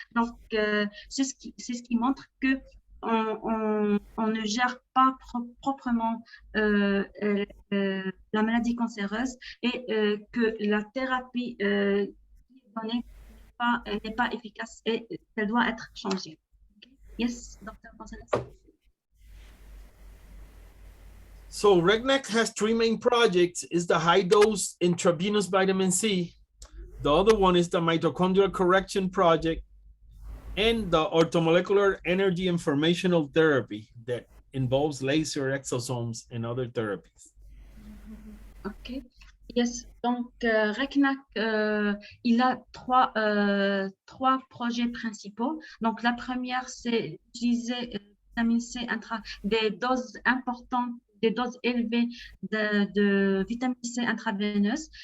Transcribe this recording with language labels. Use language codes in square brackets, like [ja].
[fr] Donc, c'est ce qui montre que on ne gère pas proprement la maladie cancéreuse et que la thérapie donnée n'est pas efficace et elle doit être changée. [en] Okay. Yes, Dr. Gonzalez. So RECNAC has 3 main projects. Is the high dose intravenous vitamin C. The other one is the mitochondrial correction project and the orthomolecular energy informational therapy that involves laser, exosomes, and other therapies. Okay. [fr] Yes, donc RECNAC, il a 3 projets principaux. Donc la première, c'est d'utiliser vitamine C des doses importantes, des doses élevées de vitamine C intraveineuse.